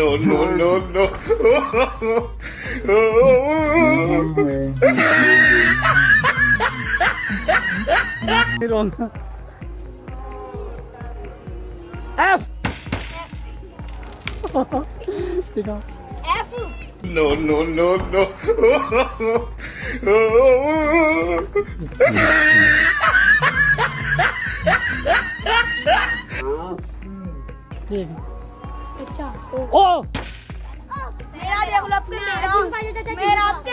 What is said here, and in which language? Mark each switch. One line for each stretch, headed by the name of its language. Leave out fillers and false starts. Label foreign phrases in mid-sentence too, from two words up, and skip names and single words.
English: No, no, no, no. रॉन्ग।
Hindi: एफ। दिखाओ। F
English: No, no, no, no.
Hindi: ठीक है। अच्छा ओ। मेरा डेवलप कर मेरा आपके